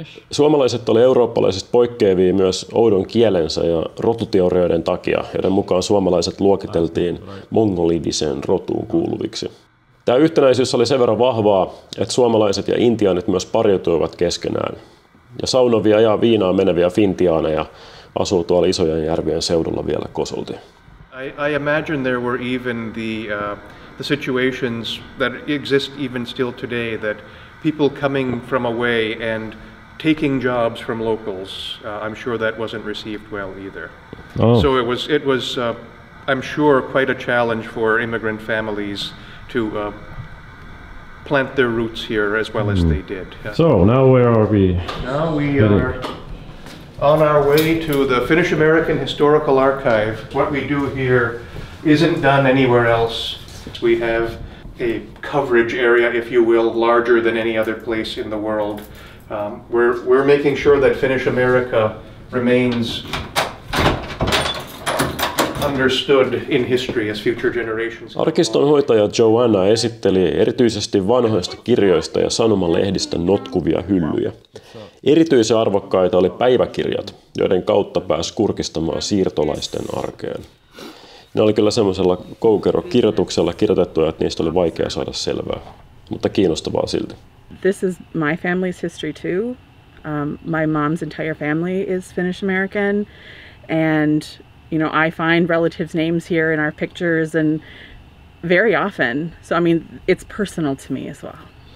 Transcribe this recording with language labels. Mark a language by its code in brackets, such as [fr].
[fi] Suomalaiset oli eurooppalaisista poikkeavia myös oudon kielensä ja rotuteorioiden takia, joiden mukaan suomalaiset luokiteltiin mongolidiseen rotuun kuuluviksi. Tämä yhtenäisyys oli sen verran vahvaa, että suomalaiset ja intiaanit myös pariutuivat keskenään. Ja saunovia ja viinaa meneviä fintiaaneja asuu tuolla isojen järvien seudulla vielä kosolti. [en] I imagine there were even the situations that exist even still today, that people coming from away and taking jobs from locals, I'm sure that wasn't received well either. So it was I'm sure, quite a challenge for immigrant families to plant their roots here as well as they did. So now where are we? Now we are on our way to the Finnish American Historical Archive. What we do here isn't done anywhere else. We have a coverage area, if you will, larger than any other place in the world. We're making sure that Finnish America remains understood in history as future generations. [fi] Arkiston hoitaja Joanna esitteli erityisesti vanhoista kirjoista ja sanomalehdistä notkuvia hyllyjä. Erityisen arvokkaita oli päiväkirjat, joiden kautta pääsi kurkistamaan siirtolaisten arkeen. Ne oli kyllä semmoisella koukerokirjoituksella kirjoitettuja, että niistä oli vaikea saada selvää, mutta kiinnostavaa silti. [en] This is my family's history too. My mom's entire family is Finnish American, and I find relatives' names here in our pictures and very often. So I mean, it's personal to me as well.